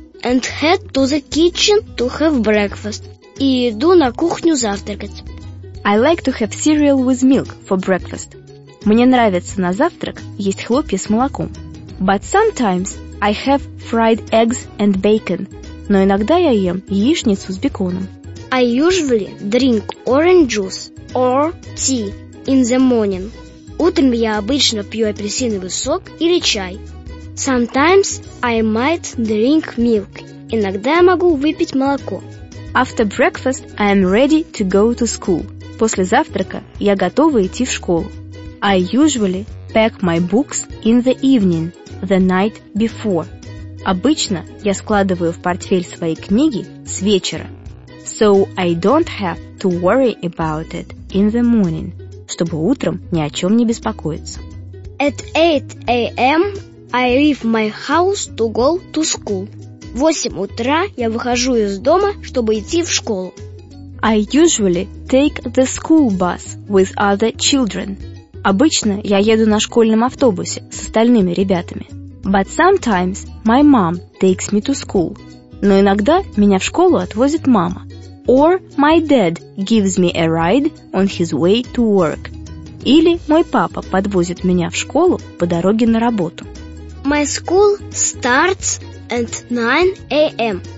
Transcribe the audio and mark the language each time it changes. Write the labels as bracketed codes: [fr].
[en] And head to the kitchen to have breakfast. [ru] И иду на кухню завтракать. [en] I like to have cereal with milk for breakfast. [ru] Мне нравится на завтрак есть хлопья с молоком. [en] But sometimes I have fried eggs and bacon. [ru] Но иногда я ем яичницу с беконом. [en] I usually drink orange juice or tea in the morning. [ru] Утром я обычно пью апельсиновый сок или чай. [en] Sometimes I might drink milk. [ru] Иногда я могу выпить молоко. [en] After breakfast I am ready to go to school. [ru] После завтрака я готова идти в школу. [en] I usually pack my books in the evening, the night before. [ru] Обычно я складываю в портфель свои книги с вечера. [en] So I don't have to worry about it in the morning. [ru] Чтобы утром ни о чем не беспокоиться. [en] At 8 a.m. I leave my house to go to school. [ru] В 8 утра я выхожу из дома, чтобы идти в школу. [en] I usually take the school bus with other children. [ru] Обычно я еду на школьном автобусе с остальными ребятами. [en] But sometimes my mom takes me to school. [ru] Но иногда меня в школу отвозит мама. [en] Or my dad gives me a ride on his way to work. [ru] Или мой папа подвозит меня в школу по дороге на работу. [en] My school starts at 9 a.m.